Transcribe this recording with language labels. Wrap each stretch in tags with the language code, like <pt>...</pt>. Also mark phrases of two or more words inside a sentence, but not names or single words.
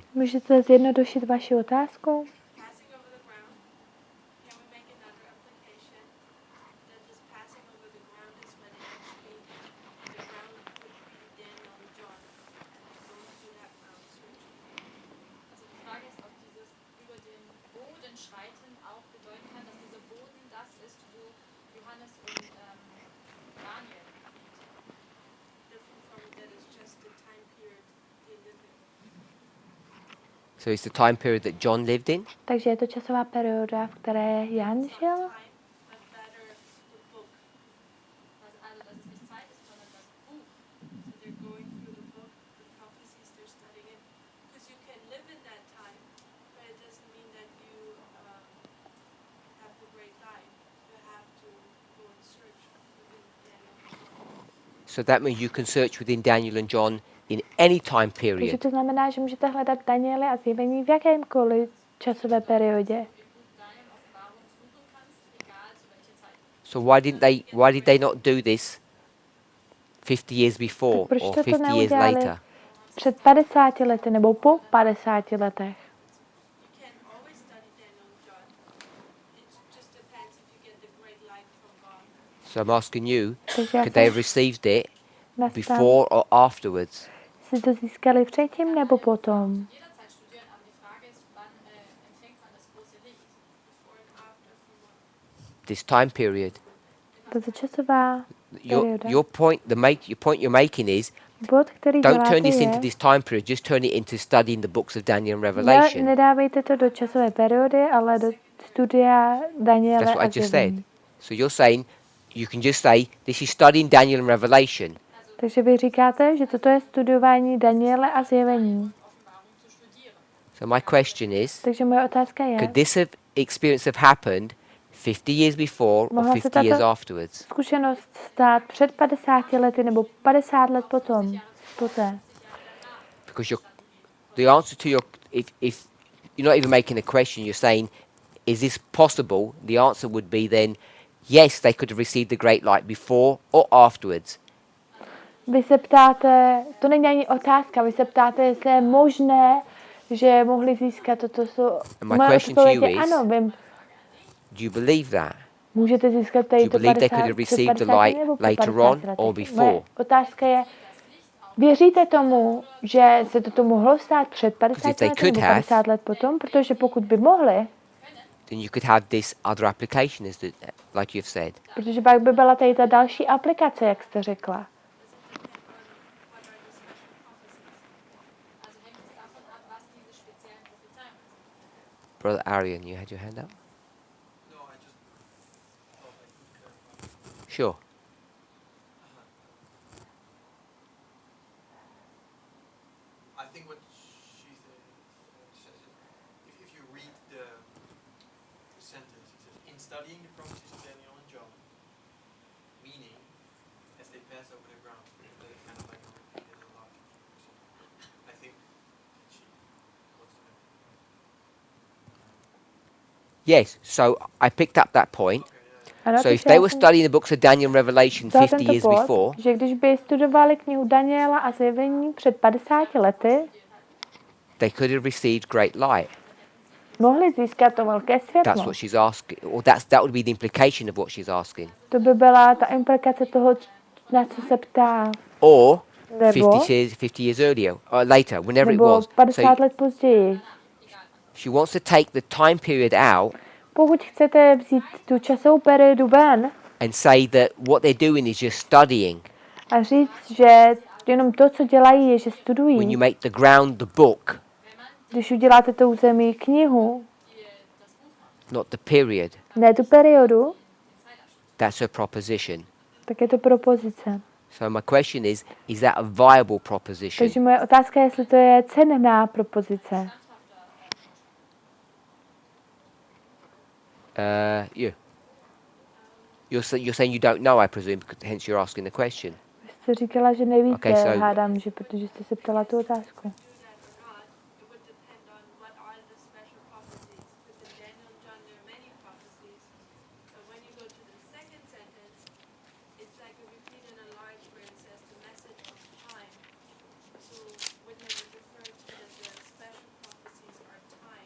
<cs>Můžete zjednodušit vaši otázku?</cs> <en>Passing over the ground. Can we make another application that this passing over the ground is when it actually the ground could be Daniel and John and going through that ground searching.</en> <de>Also die Frage ist, ob dieses über den Boden schreiten auch bedeuten kann, dass dieser Boden das ist, wo Johannes und Daniel</de> <en>different from that is just the time period they live in. So it's the time period that John lived in.</en> <cs>Takže je to časová perioda, v které Jan žil.</cs> <de>Also, dass es nicht Zeit ist, sondern das Buch.</de> <en>So they're going through the book, the prophecies they're studying it. Because you can live in that time, but it doesn't mean that you have the great life. You have to go and search within Daniel. So that means you can search within Daniel and John in any time</en> <cs>Takže</cs> <en>period.</en> <cs>to znamená, že můžete hledat Daniele a zjevení v jakémkoliv časové periodě.</cs> <de>Im Buch Daniel Offenbarung suchen kannst, egal zu welcher Zeit.</de> <en>So why did they not do this 50 years before</en> <cs>proč</cs> <en>or</en> <cs>to</cs> <en>50 years</en> <cs>neudělali?</cs> <en>later?</en> <cs>Před 50 lety nebo po 50 letech.</cs> <en>You can always study Daniel and John. It just depends if you get the great light from God. So I'm asking you,</en> <cs>Takže já</cs> <en>could they have</en> <cs>jsem</cs> <en>received it</en> <cs>nastal,</cs> <en>before or afterwards?</en> <cs>si to získali předtím nebo potom.</cs> <de>Jederzeit studieren, aber die Frage ist, wann empfängt man das große Licht?</de> <en>Before and after from what? This time period.</en> <cs>Tato časová perioda.</cs> <en>Your point you're making is</en> <cs>Bod, který</cs> <en>don't</en> <cs>děláte</cs> <en>turn this into</en> <cs>je,</cs> <en>this time period, just turn it into studying the books of Daniel and Revelation.</en> <cs>nedávejte to do časové periody, ale do studia Daniele</cs> <en>That's what</en> <cs>a</cs> <en>I just said.</en> <cs>zjevení.</cs> <en>So you're saying you can just say this is studying Daniel and Revelation.</en> <cs>Takže vy říkáte, že toto je studování Daniele a zjevení.</cs> <en>So my question is,</en> <cs>Takže moje otázka je,</cs> <en>could this experience have happened 50 years before or</en> <cs>Mohla se</cs> <en>50 years</en> <cs>tato</cs> <en>afterwards?</en> <cs>zkušenost stát před 50 lety nebo 50 let potom, poté.</cs> <en>Because the answer to your if you're not even making a question, you're saying, is this possible? The answer would be then, yes, they could have received the great light before or afterwards.</en> <cs>Vy se ptáte, to není ani otázka, vy se ptáte, jestli je možné, že mohli získat toto.</cs> <en>And my</en> <cs>Moje</cs> <en>question to</en> <cs>odpověď</cs> <en>you</en> <cs>je</cs> <en>is,</en> <cs>ano, vy</cs> <en>do you believe that?</en> <cs>můžete získat</cs> <en>Do</en> <cs>tady</cs> <en>you</en> <cs>to</cs> <en>believe they</en> <cs>50,</cs> <en>could have</en> <cs>před</cs> <en>received the</en> <cs>50</cs> <en>light</en> <cs>nebo po</cs> <en>later</en> <cs>50</cs> <en>on</en> <cs>letech.</cs> <en>or</en> <cs>Moje</cs> <en>before?</en> <cs>otázka je, věříte tomu, že se toto mohlo stát před 50</cs> <en>they</en> <cs>lety</cs> <en>could</en> <cs>nebo</cs> <en>have,</en> <cs>50 let potom? Protože pokud by mohli,</cs> <en>Then you could have this other application, like you've said.</en> <cs>protože pak by byla tady ta další aplikace, jak jste řekla.</cs> <de>Also hängt es davon ab, was diese speziellen Prophezeiungen sind.</de> <en>Brother Arian, you had your hand up? No, I just thought I could clarify. Sure. I think what she says is, if you read the sentence, it says, in studying the prophecies of Daniel and John, meaning, as they pass over the ground, that it kind of like repeated a lot. I think she wants to know. Yes, so I picked up that point. Okay,</en> <cs>Ano,</cs> <en>So if</en> <cs>takže</cs> <en>they</en> <cs>já</cs> <en>were</en> <cs>jsem</cs> <en>studying the books of Daniel and Revelation</en> <cs>vzal</cs> <en>50</en> <cs>tento</cs> <en>years</en> <cs>bod,</cs> <en>before,</en> <cs>že když by studovali knihu Daniela a zjevení před 50 lety,</cs> <en>they could have received great light.</en> <cs>mohli získat to velké</cs> <en>That's</en> <cs>světlo.</cs> <en>what she's asking, or that would be the implication of what she's asking.</en> <cs>To by byla ta implikace toho, na co se ptá.</cs> <en>Or</en> <cs>Nebo,</cs> <en>50 years earlier, or later, whenever it</en> <cs>nebo</cs> <en>was.</en> <cs>50</cs> <en>So</en> <cs>let později.</cs> <en>she wants to take the time period out</en> <cs>Pokud chcete vzít tu časovou periodu ven</cs> <en>and say that what they're doing is just studying.</en> <cs>a říct, že jenom to, co dělají, je, že</cs> <en>When</en> <cs>studují.</cs> <en>you make the ground the book,</en> <cs>Když uděláte tou zemí knihu,</cs> <en>not the period,</en> <cs>ne tu periodu,</cs> <en>that's her proposition.</en> <cs>tak je to propozice.</cs> <en>So my question is that a viable proposition?</en> <cs>Takže moje otázka je, jestli to je cenná propozice.</cs> <en>You. You're saying you don't know, I presume, hence you're asking the question.</en> <cs>Vy jste říkala, že nevíte,</cs> <en>Okay, so-</en> <cs>hádám, že protože jste se ptala tu otázku.</cs> <en>Do that or not, it would depend on what are the special prophecies. Because in Daniel and John there are many prophecies. But when you go to the second sentence, it's like a repeat in a large where it says the message of time. So wouldn't it refer to that the special prophecies are time?</en>